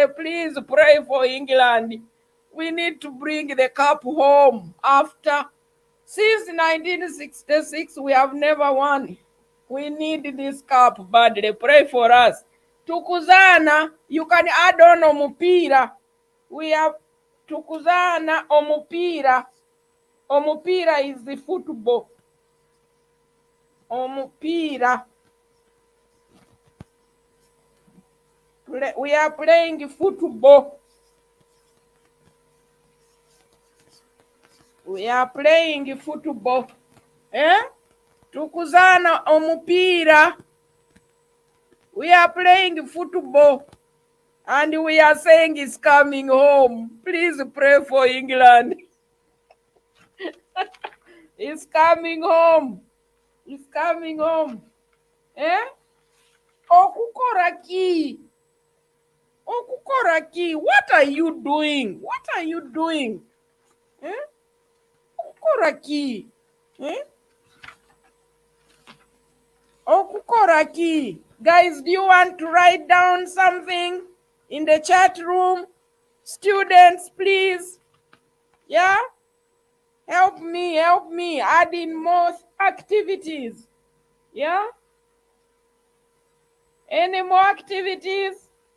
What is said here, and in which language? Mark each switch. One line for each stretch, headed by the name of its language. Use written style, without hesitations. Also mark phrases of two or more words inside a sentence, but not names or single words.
English: Please pray for England. We need to bring the cup home. Since 1966, we have never won. We need this cup badly. Pray for us. Tukuzana, you can add on omupira. We have
Nyoro: tukuzana omupira.
English: Omupira is the football. Omupira. We are playing football. We are playing football.
Nyoro: Tukuzana omupira.
English: We are playing football and we are saying it's coming home. Please pray for England. It's coming home. It's coming home.
Nyoro: Eh? Okukoraki. Okukoraki.
English: What are you doing? What are you doing?
Nyoro: Eh? Okukoraki. Eh? Okukoraki.
English: Guys, do you want to write down something in the chat room? Students, please. Yeah? Help me add in more activities. Yeah? Any more activities?